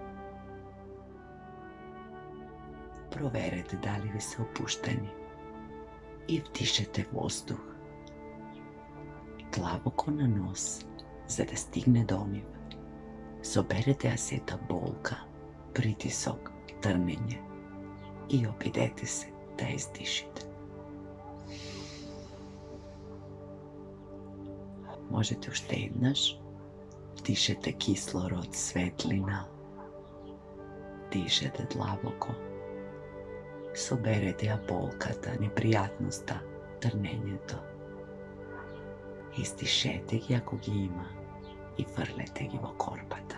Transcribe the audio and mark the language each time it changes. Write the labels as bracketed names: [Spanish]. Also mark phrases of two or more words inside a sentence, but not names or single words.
[Macedonian] Проверете дали ви се опуштени и вдишете воздух длабоко на нос, за да стигне до нив. Соберете ја сета болка, притисок, трнење и обидете се да издишите. Можете уштеднаш, дишете кислород, светлина, дишете длабоко, соберете ја болката, непријатноста, трнењето. Издишете ги ако ги има и врлете ги во корпата.